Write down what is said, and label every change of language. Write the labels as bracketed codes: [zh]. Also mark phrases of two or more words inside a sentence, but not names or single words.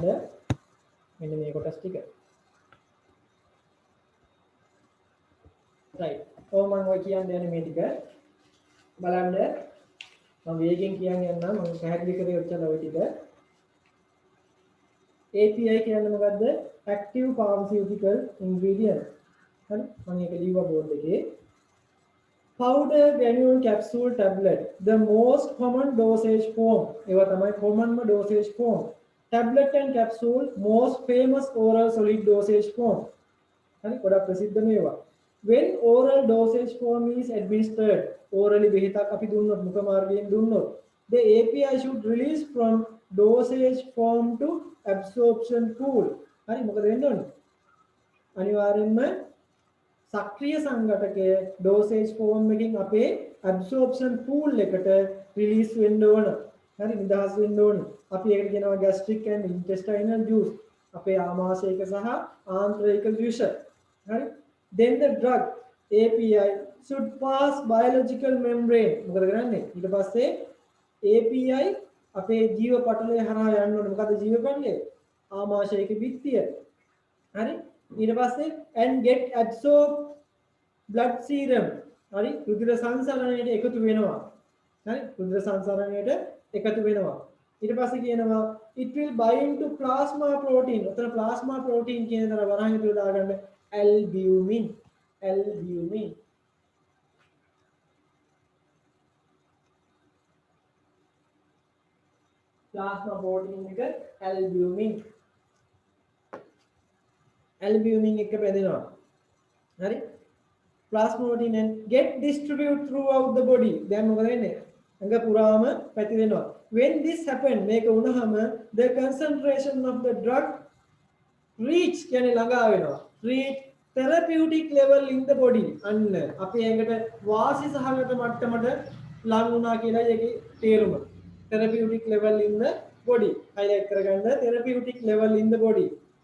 [si] මෙන්න මේ කොටස් ටික. right. මම ඔය කියන්න යන්නේ මේ ටික බලන්න මම වේගෙන් කියන්න යනවා මම පැහැදිලි කරේ ඔච්චර ඔය ටික API කියන්නේ මොකද්ද [en] active pharmaceutical ingredient [si] හරි මම ඒක ලියුවා බෝඩ් එකේ [en] powder granule capsule tablet the most common dosage form [si] ඒවා තමයි [en] common dosage form tablet and capsule most famous oral solid dosage form [si] හරි ගොඩක් ප්‍රසිද්ධ මේවා [en] when oral dosage form is administered orally [si] බෙහෙතක් අපි දුන්නොත් මුඛ මාර්ගයෙන් දුන්නොත් [en] the API should release from dosage form to absorption pool [si] හරි මොකද වෙන්න ඕනේ අනිවාර්යෙන්ම සක්‍රිය සංඝටකය [en] dosage form [si] එකින් අපේ [en] absorption pool [si] ඒකට release වෙන්න ඕනේ හරි නිදහස් වෙන්න ඕනේ අපි ඒකට [en] kiyenawa gastric and intestinal juice [si] අපේ ආමාශයික සහ ආන්ත්‍රයික [en] juice hari then the drug API should pass biological [si] membrane මොකද කරන්නේ ඊට පස්සේ API අපේ ජීව පටලය හරහා යන්න ඕනේ මොකද ජීව පටලය ආමාශයක බිත්තිය හරි ඊට පස්සේ [en] and get absorb blood [si] serum හරි රුධිර සංසරණයට එකතු වෙනවා හරි රුධිර සංසරණයට එකතු වෙනවා ඊට පස්සේ කියනවා [en] it will bind to plasma protein [si] උතන [en] plasma protein [si] කියන දර වරහන් විතර දාගන්න [en] albumin plasma protein [si] එක albumin එක බෙදෙනවා හරි [en] plasma protein and get distribute throughout the body [si] දැන් මොකද වෙන්නේ අංග පුරාම පැතිරෙනවා [en] when this happen මේක වුණාම the concentration of the drug reach [si] කියන්නේ ළඟා වෙනවා [en] reach therapeutic level in the body [si] අන්න අපේ ඇඟට වාසි සහගත මට්ටමට ලං වුණා කියලා ඒකේ තේරුම [en] therapeutic level in the body highlight කරගන්න therapeutic level in the body